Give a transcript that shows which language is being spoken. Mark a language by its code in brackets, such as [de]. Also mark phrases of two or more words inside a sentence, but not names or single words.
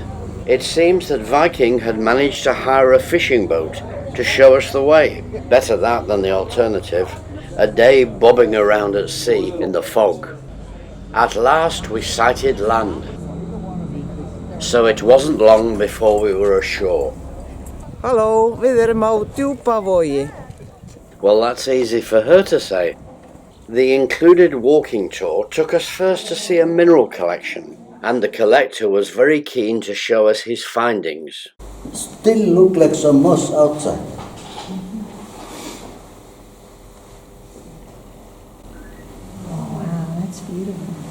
[en] It seems that Viking had managed to hire a fishing boat to show us the way. Better that than the alternative, a day bobbing around at sea in the fog. At last we sighted land. So it wasn't long before we were ashore. [is] Halló, við erum á Djúpavogi. [en] Well, that's easy for her to say. The included walking tour took us first to see a mineral collection, and the collector was very keen to show us his findings. Still look like some moss outside. Oh, wow, that's beautiful.